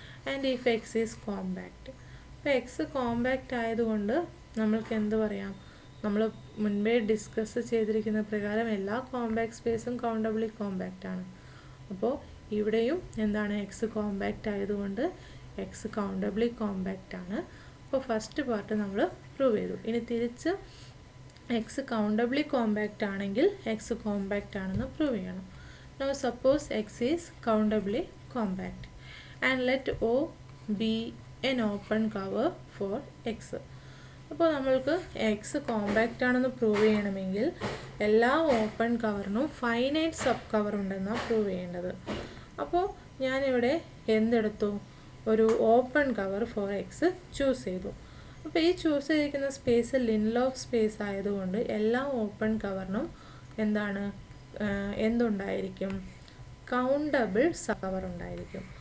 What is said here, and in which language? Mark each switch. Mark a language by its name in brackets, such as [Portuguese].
[English] And if X is compact. [Malayalam] അപ്പോൾ X compact ആയതുകൊണ്ട് നമ്മൾക്ക് എന്ത് പറയാം, നമ്മൾ മുൻപേ ഡിസ്കസ് ചെയ്തിരിക്കുന്ന പ്രകാരം എല്ലാ കോമ്പാക്റ്റ് സ്പേസും കൗണ്ടബിളി കോമ്പാക്റ്റ് ആണ്. അപ്പോൾ ഇവിടെയും എന്താണ്, എക്സ് കോമ്പാക്റ്റ് ആയതുകൊണ്ട് എക്സ് കൗണ്ടബിളി കോമ്പാക്റ്റ് ആണ്. അപ്പോൾ ഫസ്റ്റ് പാർട്ട് നമ്മൾ പ്രൂവ് ചെയ്തു. ഇനി തിരിച്ച് എക്സ് കൗണ്ടബിളി കോമ്പാക്റ്റ് ആണെങ്കിൽ എക്സ് കോമ്പാക്റ്റ് ആണെന്ന് പ്രൂവ് ചെയ്യണം. [English] Now suppose x is countably compact and let O be an open cover for x. [Malayalam] അപ്പോൾ നമ്മൾക്ക് എക്സ് കോമ്പാക്റ്റ് ആണെന്ന് പ്രൂവ് ചെയ്യണമെങ്കിൽ എല്ലാ ഓപ്പൺ കവറിനും ഫൈനൈറ്റ് സബ് കവർ ഉണ്ടെന്നാണ് പ്രൂവ് ചെയ്യേണ്ടത്. അപ്പോൾ ഞാനിവിടെ എന്തെടുത്തു, ഒരു open cover four X choose ചെയ്തു. അപ്പോൾ ഈ ചൂസ് ചെയ്തിരിക്കുന്ന സ്പേസ് ലിൻലോ സ്പേസ് ആയതുകൊണ്ട് എല്ലാ ഓപ്പൺ കവറിനും എന്താണ്, എന്തുണ്ടായിരിക്കും, കൗണ്ടബിൾ സബ് കവർ ഉണ്ടായിരിക്കും.